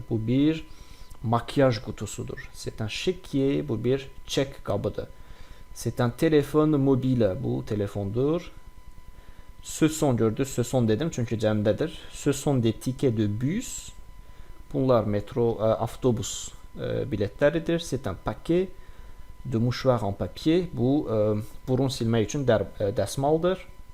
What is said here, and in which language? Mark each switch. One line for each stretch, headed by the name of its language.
Azerbaijani: Bu bir makyaj qutusudur.
French: C'est un chéquier.
Azerbaijani: Bu bir çek qabıdır.
French: C'est un téléphone mobile.
Azerbaijani: Bu telefondur.
French: Ce sont,
Azerbaijani: gördünüz,
French: ce sont
Azerbaijani: dedim çünki cəmdədir.
French: Ce sont des tickets de bus.
Azerbaijani: Bunlar metro, avtobus biletləridir.
French: C'est un paquet de mouchoirs en papier.
Azerbaijani: Bu burun silmək üçün dəsmaldır.